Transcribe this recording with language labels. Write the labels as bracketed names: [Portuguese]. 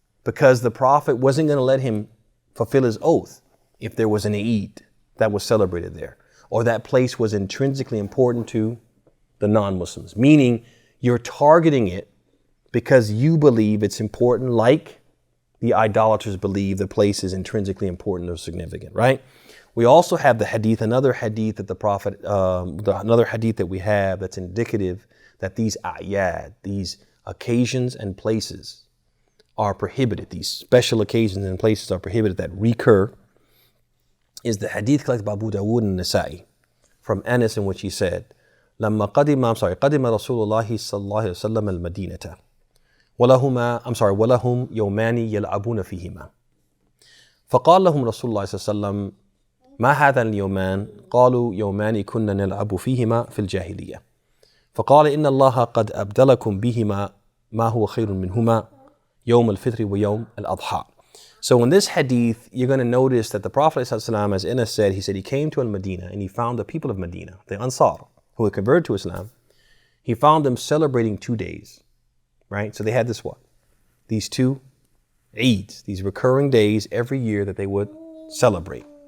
[English] because the Prophet wasn't going to let him fulfill his oath if there was an Eid that was celebrated there, or that place was intrinsically important to the non-Muslims, meaning you're targeting it because you believe it's important, like the idolaters believe the place is intrinsically important or significant, right? We also have the hadith, another hadith that the Prophet, another hadith that we have that's indicative that these a'yad, these occasions and places are prohibited. These special occasions and places are prohibited that recur, is the hadith collected by Abu Dawood and Nasa'i from Anas, in which he said, [Arabic] قدم رسول الله صلى الله عليه وسلم المدينة ولهم يومان يلعبون فيهما فقال لهم رسول الله صلى الله عليه وسلم ما هذا اليومان قالوا يومان كنا نلعب فيهما في الجاهلية فقال إن الله قد أبدلكم بهما ما هو خير منهما يوم الفطر ويوم الأضحى. [English] So in this hadith, you're going to notice that the Prophet ﷺ, as Anas said, he said he came to Al-Madinah and he found the people of Medina, the Ansar, who had converted to Islam. He found them celebrating 2 days, right? So they had this what? These 2 Eids, these recurring days every year that they would celebrate.